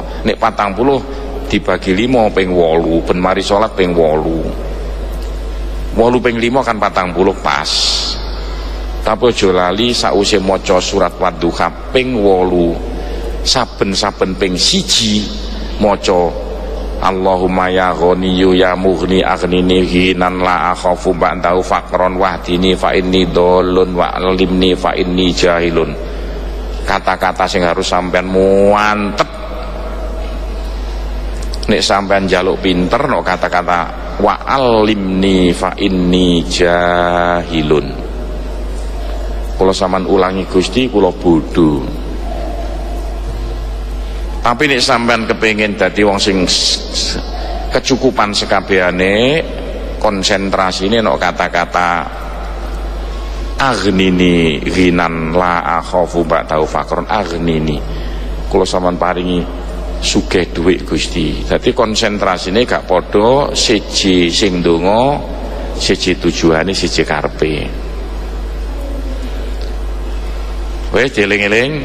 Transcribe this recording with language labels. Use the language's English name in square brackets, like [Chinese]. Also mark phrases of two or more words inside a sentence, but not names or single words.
[Javanese] Nek 40 dibagi 5 ping 8, ben mari salat ping 8. 8 ping 5 kan 40 pas. Tapi aja lali sakwise maca surat Wadduha ping 8 saben-saben ping 1 maca [Arabic] اللهم يا غني يا مغني أغنني غنى لا أخاف بعده فقرا واهدني فإني ضال وعلمني فإني جاهل. [Javanese] Kata-kata sing harus sampean mantep. Nek sampean njaluk pinter no kata-kata [Arabic] وعلمني فإني جاهل. [Javanese] Kula sampean ulangi Gusti kula bodho. Tapi nek sampean kepengin dadi wong sing kecukupan sekabehane, konsentrasine no kata-kata [Arabic] أغنني غنى لا أخاف بعده فقرا أغنني. [Javanese] Kula sampean paringi sugih dhuwit Gusti. Dadi konsentrasine gak padha siji sing ndonga, siji tujuane, siji karepe. Wis dieling-eling.